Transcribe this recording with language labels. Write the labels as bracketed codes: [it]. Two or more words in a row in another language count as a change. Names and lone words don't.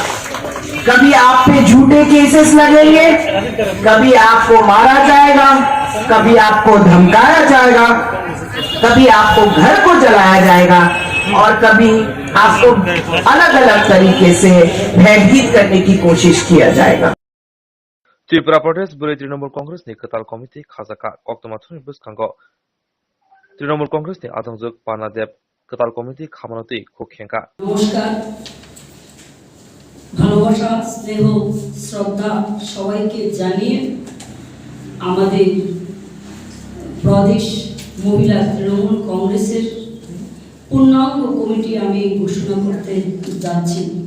[hi] कभी आप पे झूठे केसेस लगेंगे, कभी आपको मारा जाएगा, कभी आपको धमकाया जाएगा, कभी आपको घर को जलाया जाएगा, और कभी आपको अलग अलग तरीके से भयभीत करने की कोशिश किया जाएगा। [trp] त्रिपुरा प्रदेश बुरै तृणमूल कांग्रेसनि कताल कमिटि खाजाका अक्ट'माथुनि बुसखांगाव तृणमूल कांग्रेसनि आदंजुक पानादेब कताल कमिटि खामानोतै खुखेंका। [bn] নমস্কার, ভালোবাসা, স্নেহ, শ্রদ্ধা সবাইকে জানিয়ে আমাদের প্রদেশ মহিলা তৃণমূল কংগ্রেসের পূর্ণাঙ্গ কমিটি আমি ঘোষণা করতে যাচ্ছি।